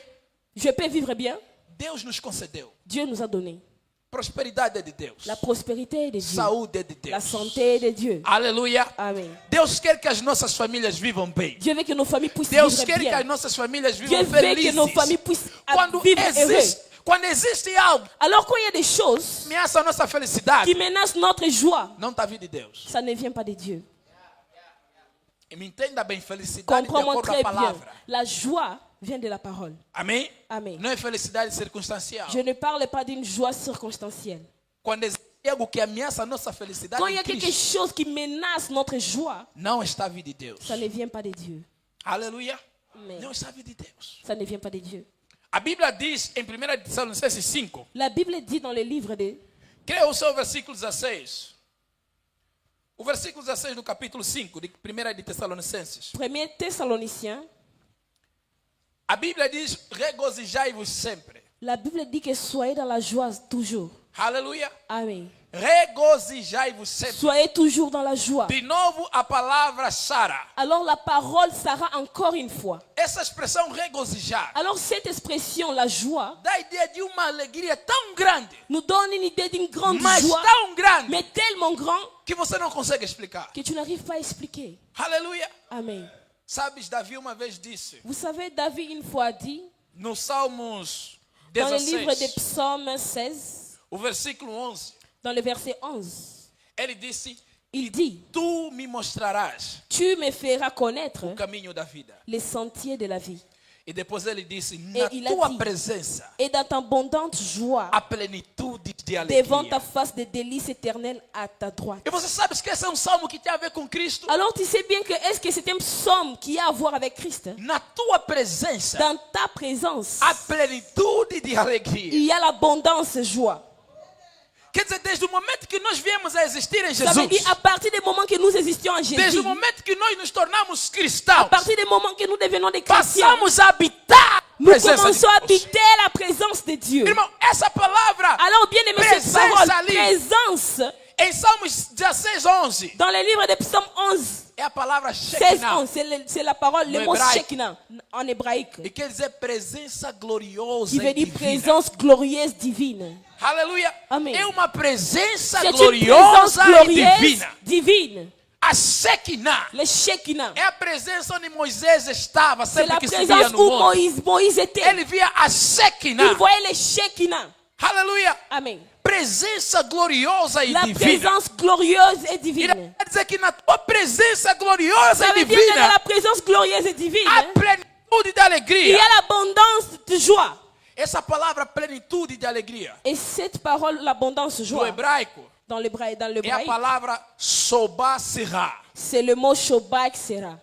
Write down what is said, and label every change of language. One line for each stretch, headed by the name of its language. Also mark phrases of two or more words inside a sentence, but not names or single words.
French: je peux vivre bien.
Portuguese: Deus nos concedeu.
French: Dieu nous a donné.
Portuguese: Prosperidade é de Deus.
French: La prospérité est de Dieu.
Portuguese: Saúde é de
French: La
Portuguese: Deus.
French: santé est de Dieu.
Portuguese: Aleluia.
French: Amen.
Portuguese: Deus quer que as nossas famílias vivam bem.
French: Dieu veut que nos familles puissent
Portuguese: Deus
French: vivre
Portuguese: quer que as
French: bien.
Portuguese: nossas famílias
French: Dieu
Portuguese: vivam
French: veut que nos
Portuguese: felizes.
French: familles puissent
Portuguese: Quando
French: vivre heureux.
Portuguese: quando existe algo
French: Alors quand il y a des choses
Portuguese: que ameaça a nossa felicidade,
French: qui menacent notre joie,
Portuguese: não está vindo de Deus.
French: ça ne vient pas de Dieu.
Portuguese: E me entenda bem, felicidade de
French: Comprends-moi
Portuguese: acordo
French: très
Portuguese: com a
French: bien.
Portuguese: palavra.
French: La joie vient de la parole.
Portuguese: Amém?
French: Amen.
Portuguese: Não é felicidade circunstancial.
French: Je ne parle pas d'une joie circonstancielle.
Portuguese: Quando existe algo que ameaça a nossa felicidade
French: Quand il y
Portuguese: em
French: a quelque
Portuguese: Cristo,
French: chose qui menace notre joie,
Portuguese: não está vindo de Deus.
French: ça ne vient pas de Dieu.
Portuguese: Aleluia.
French: Amen.
Portuguese: Não está vindo de Deus.
French: Ça ne vient pas de Dieu.
Portuguese: A Bíblia diz em 1 Tessalonicenses 5,
French: La Bible dit dans le livre de...
Portuguese: creia o seu versículo 16. O versículo 16 do capítulo 5 de 1 de Tessalonicenses.
French: 1 Thessaloniciens,
Portuguese: A Bíblia diz: regozijai-vos sempre.
French: la Bible dit que soyez dans la joie toujours.
Portuguese: Aleluia.
French: Amen.
Portuguese: Regozijai-vos sempre.
French: Soyez toujours dans la joie.
Portuguese: De novo a palavra Sara.
French: Alors la parole sera encore une fois.
Portuguese: Essa expressão regozijar
French: Alors cette expression, la joie,
Portuguese: dá a ideia de uma alegria tão grande,
French: nous donne une idée d'une grande
Portuguese: mas
French: joie,
Portuguese: tão grande,
French: mais tellement grand
Portuguese: que você não consegue explicar.
French: que tu n'arrives pas à expliquer.
Portuguese: Aleluia.
French: Amen.
Portuguese: Sabes, Davi uma vez disse,
French: Vous savez, David une fois dit,
Portuguese: no Salmos
French: dans le livre des
Portuguese: 16,
French: psaumes 16,
Portuguese: o versículo 11,
French: dans le verset 11,
Portuguese: ele disse:
French: il dit,
Portuguese: tu me mostrarás
French: tu me feras connaître
Portuguese: o caminho da vida.
French: les sentiers de la vie.
Portuguese: E depois ele disse: na
French: il a
Portuguese: tua
French: dit,
Portuguese: presença
French: Et dans ta abondante joie,
Portuguese: a plenitude de
French: devant ta
Portuguese: alegria.
French: face de délices éternelles à ta droite.
Portuguese: E você sabe que esse é salmo que tem a ver com Cristo?
French: Alors tu sais bien que est-ce que c'est un psaume qui a à voir avec Christ?
Portuguese: Na tua presença
French: Dans ta présence,
Portuguese: a plenitude de alegria.
French: il y a l'abondance joie.
Portuguese: Quer dizer, desde o momento que nós viemos a existir em
French: Ça veut dire
Portuguese: Jesus,
French: à partir du moment que nous existions en
Portuguese: desde
French: Jésus,
Portuguese: o momento que nós nos tornamos
French: à
Portuguese: cristãos,
French: partir du moment que nous devenons des chrétiens,
Portuguese: passamos a habitar
French: nous
Portuguese: presença de
French: commençons à
Portuguese: Deus.
French: habiter la présence de Dieu.
Portuguese: Irmão, essa palavra
French: Alors, bien aimé, cette Présence parole,
Portuguese: ali.
French: présence,
Portuguese: em Salmos 16, 11,
French: dans le livre de Psaume 11,
Portuguese: é a palavra
French: 16,
Portuguese: Shekinah.
French: 11, c'est la parole, le
Portuguese: No
French: mot
Portuguese: hebraico.
French: Shekinah, en hébraïque.
Portuguese: E quer dizer presença gloriosa
French: Qui veut
Portuguese: e
French: dire
Portuguese: divina.
French: présence glorieuse divine.
Portuguese: Aleluia. Amém. É uma presença
French: C'est une présence
Portuguese: gloriosa e
French: glorieuse,
Portuguese: divina.
French: divine.
Portuguese: A Shekinah
French: Le Shekinah.
Portuguese: é a presença onde Moisés estava
French: C'est
Portuguese: sempre
French: la
Portuguese: que subia
French: présence
Portuguese: no
French: où
Portuguese: monte.
French: Moïse était.
Portuguese: Ele via a
French: Il
Portuguese: Shekinah.
French: voyait le Shekinah.
Portuguese: Aleluia.
French: Amen.
Portuguese: Presença gloriosa e
French: La
Portuguese: divina.
French: présence glorieuse et
Portuguese: E
French: divine.
Portuguese: quer dizer que na tua presença gloriosa
French: Ça
Portuguese: e
French: veut dire que dans
Portuguese: divina
French: la présence glorieuse et divine,
Portuguese: há plenitude de
French: il y
Portuguese: alegria.
French: a l'abondance de joie.
Portuguese: Essa palavra plenitude de alegria
French: Et cette parole, l'abondance de
Portuguese: no
French: joie,
Portuguese: hebraico
French: dans l'hébraïque,
Portuguese: é a palavra sobasirá.
French: c'est le mot Shobak Sera.